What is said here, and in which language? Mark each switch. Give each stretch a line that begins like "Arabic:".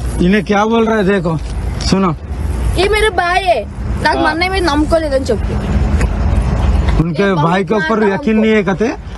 Hindi: इन्हें क्या बोल रहा है देखो सुनो. ये मेरे भाई है,
Telugu: నాకు మా అన్నయ్య మీద నమ్మకం లేదని చెప్పు.
Hindi: उनके भाई के ऊपर यकीन नहीं है कहते.